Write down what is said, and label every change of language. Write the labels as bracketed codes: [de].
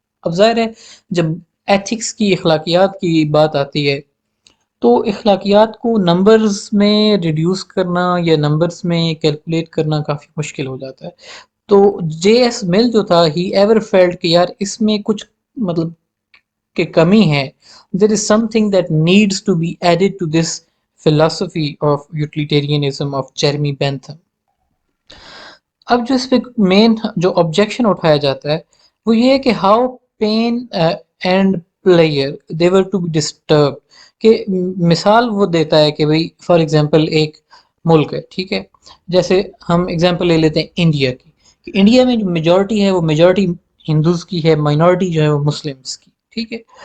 [ur] اب ظاہر ہے جب ایتھکس کی، اخلاقیات کی بات آتی ہے تو اخلاقیات کو نمبرز میں ریڈیوس کرنا یا نمبرز میں کیلکولیٹ کرنا کافی مشکل ہو جاتا ہے. تو جے ایس مل جو تھا ہی ایور فیلڈ کہ یار اس میں کچھ مطلب کہ کمی ہے. [en] There is something that needs to be added to this philosophy of utilitarianism of Jeremy Bentham. [ur] اب جو اس پہ مین جو آبجیکشن اٹھایا جاتا ہے وہ یہ ہے کہ [en] How pain and player they were to be disturb. [ur] کہ مثال وہ دیتا ہے کہ بھئی فار ایگزامپل ایک ملک ہے، ٹھیک ہے، جیسے ہم ایگزامپل لے لیتے ہیں انڈیا کی، کہ انڈیا میں جو میجورٹی ہے وہ میجورٹی ہندوز کی ہے، مائنورٹی جو ہے وہ مسلمس کی، ٹھیک ہے.